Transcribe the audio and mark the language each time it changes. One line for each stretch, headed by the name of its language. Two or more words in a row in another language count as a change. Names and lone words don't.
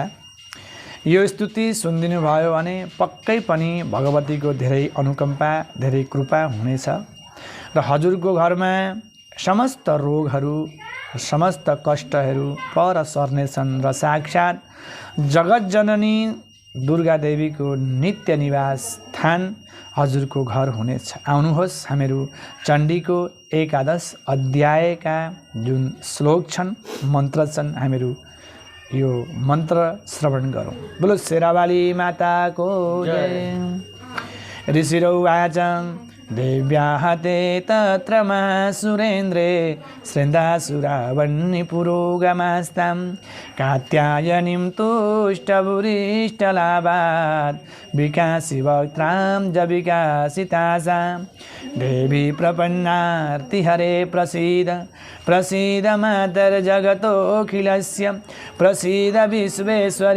Nepali: यो स्तुति सुनिदिनु भयो भने पक्कै पनि भगवतीको धेरै अनुकम्पा, धेरै कृपा हुनेछ र हजुरको घरमा समस्त रोगहरू, समस्त कष्टहरू पर सर्नेछन् र साक्षात जगत जननी दुर्गा देवीको नित्य निवास स्थान हजुरको घर हुनेछ। आउनुहोस् हामीहरू चण्डीको एकादश अध्यायका जुन श्लोक छन्, मन्त्र छन्, हामीहरू यो मन्त्र श्रवण गरौँ।
Hindi: बोलो शेरावाली माता को जय।
Sanskrit: ऋषिरौवाच देव्याः ते तत्र मा सुरेन्द्रे श्रृन्दासुरावह्निपुरोगमास्तां कात्यायनीं तुष्टभुरिष्टलाभात् विकासि वक्त्रां जविकासितासां देवी प्रपन्नार्तिहरे प्रसीद प्रसीद मातर्जगतोऽखिलस्य प्रसीद विश्वेश्वरि